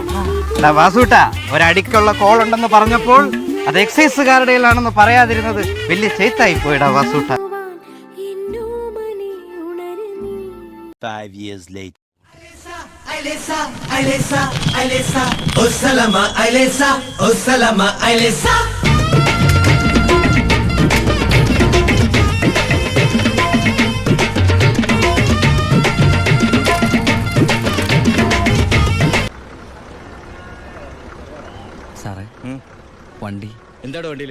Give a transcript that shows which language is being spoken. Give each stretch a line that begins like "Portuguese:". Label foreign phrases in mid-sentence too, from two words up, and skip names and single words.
Malayalam: വാസൂട്ടാ, ഒരടിക്കുള്ള കോൾ ഉണ്ടെന്ന് പറഞ്ഞപ്പോൾ അത് എക്സൈസുകാരുടെ ആണെന്ന് പറയാതിരുന്നത് വലിയ ചെയ്ത്തായി പോയിടാ വാസൂട്ട.
English: 5 years later. Ailesa, oh salama, Ailesa, oh salama, Ailesa.
Malayalam: സാറേ, വണ്ടി എന്താണ് വണ്ടിയില്?